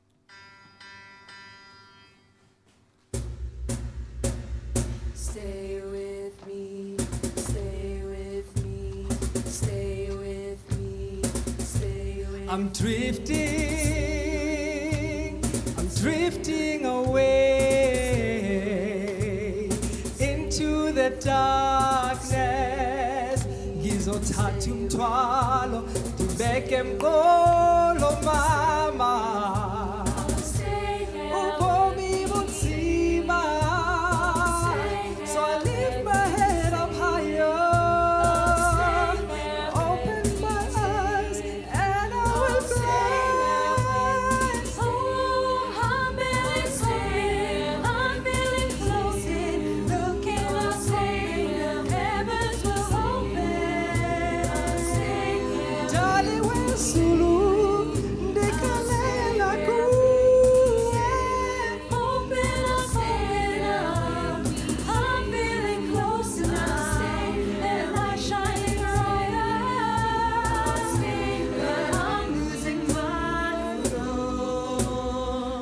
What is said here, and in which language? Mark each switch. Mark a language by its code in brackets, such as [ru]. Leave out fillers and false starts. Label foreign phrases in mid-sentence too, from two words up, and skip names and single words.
[en] Stay with me, stay with me, stay with me, stay with me. I'm drifting away into the darkness. [zu] Ngizothatha umthwalo ndibeke emqolo mama. [xh] Ubomi bunzima, [en] so I lift my head up higher. Open my eyes and I will fly. I'm feeling floating, looking up, saying the heavens will open. Darling, we're Zulu, [xh] ndikalela kuwe. [en] Open up, I'm feeling close enough, and I'm shining brighter. But I'm losing my flow.